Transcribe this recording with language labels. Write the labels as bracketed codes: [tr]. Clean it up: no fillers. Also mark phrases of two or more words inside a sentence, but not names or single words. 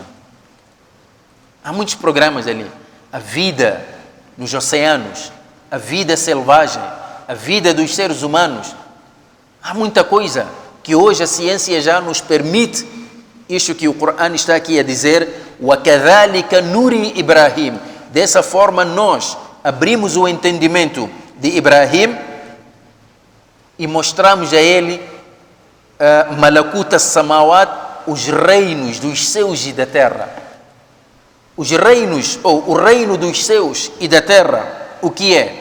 [pt] Há muitos programas ali. A vida nos oceanos, a vida selvagem, a vida dos seres humanos. Há muita coisa que hoje a ciência já nos permite. Isto que o Corão está aqui a dizer, [ar] وَكَذَلِكَ نُرِي Ibrahim. [pt] Dessa forma nós abrimos o entendimento de Ibrahim e mostramos a ele [ar] ملكوت السماوات, [pt] os reinos dos céus e da terra. Os reinos, ou o reino dos céus e da terra, o que é?